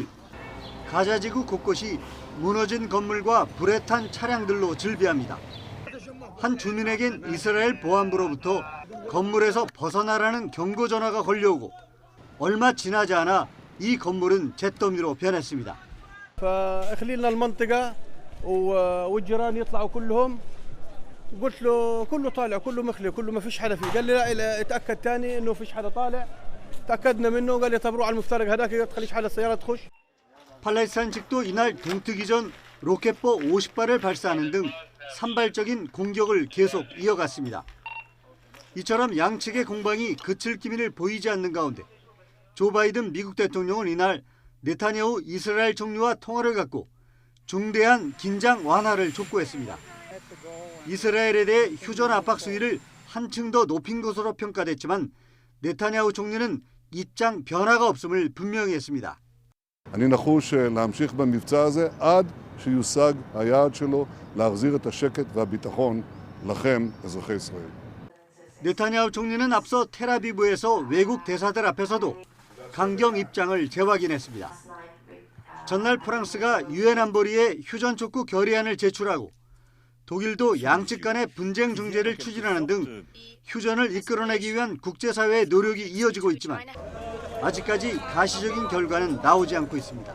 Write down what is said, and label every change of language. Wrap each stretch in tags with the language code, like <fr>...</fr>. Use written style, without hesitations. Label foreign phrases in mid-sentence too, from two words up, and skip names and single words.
<ko>가자지구 곳곳이 무너진 건물과 불에 탄 차량들로 즐비합니다. 한 주민에겐 이스라엘 보안부로부터 건물에서 벗어나라는 경고 전화가 걸려오고 얼마 지나지 않아 이 건물은 잿더미로 변했습니다.</ko> <ar>فاخلينا المنطقه والجيران يطلعوا كلهم قلت له كله طالع كله مخلي كله ما فيش حدا فيه قال لي لا اتاكد ثاني انه فيش حدا طالع تاكدنا منه قال لي طب روح على المفترق هذاك ما تخليش حدا السياره تخش.</ar> <ko>팔레스타인 측도 이날 동트기 전 로켓포 50발을 발사하는 등 산발적인 공격을 계속 이어갔습니다. 이처럼 양측의 공방이 그칠 기미를 보이지 않는 가운데 조 바이든 미국 대통령은 이날 네타냐후 이스라엘 총리와 통화를 갖고 중대한 긴장 완화를 촉구했습니다. 이스라엘에 대해 휴전 압박 수위를 한층 더 높인 것으로 평가됐지만 네타냐후 총리는 입장 변화가 없음을 분명히 했습니다.</ko> <he>אני נחוש להמשיך במבצע הזה עד שיושג היעד שלו להחזיר את השקט והביטחון לכם, אזרחי ישראל.</he> <ko>네타냐후 총리는 앞서 텔아비브에서 외국 대사들 앞에서도 강경 입장을 재확인했습니다. 전날 프랑스가 유엔 안보리에 휴전 촉구 결의안을 제출하고 독일도 양측 간의 분쟁 중재를 추진하는 등 휴전을 이끌어내기 위한 국제사회의 노력이 이어지고 있지만 아직까지 가시적인 결과는 나오지 않고 있습니다.</ko>